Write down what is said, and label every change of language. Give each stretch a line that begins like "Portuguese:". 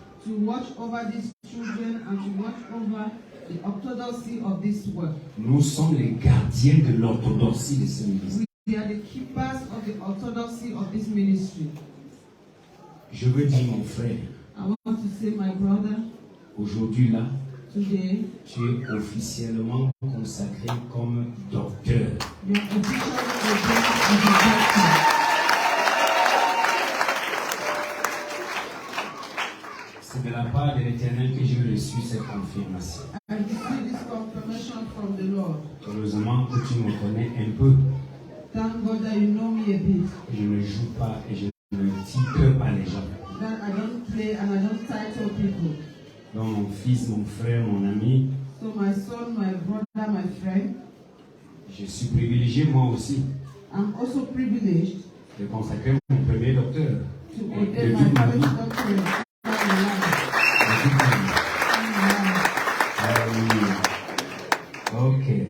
English: To watch over these children and to watch over the orthodoxy of this work.
French: Nous sommes les gardiens de l'orthodoxie de ce ministère.
English: We are the keepers of the orthodoxy of this ministry.
French: Je veux dire, mon frère,
English: I want to say, my brother,
French: aujourd'hui là,
English: today,
French: tu es officiellement consacré comme docteur.
English: you are officially ordained as a doctor.
French: C'est de la part de l'Éternel que j'ai reçu cette confirmation.
English: I receive this confirmation from the Lord.
French: Heureusement que tu me connais un peu.
English: Thank God that you know me a bit.
French: Je ne joue pas et je ne titre pas les gens.
English: That I don't play and I don't title people.
French: Donc mon fils, mon frère, mon ami,
English: So my son, my brother, my friend,
French: je suis privilégié moi aussi
English: I'm also privileged
French: de consacrer mon premier docteur
English: to
French: de
English: ordain
French: toute ma
English: my
French: vie.
English: first doctorate.
French: De toute ma vie. Alléluia. Ok.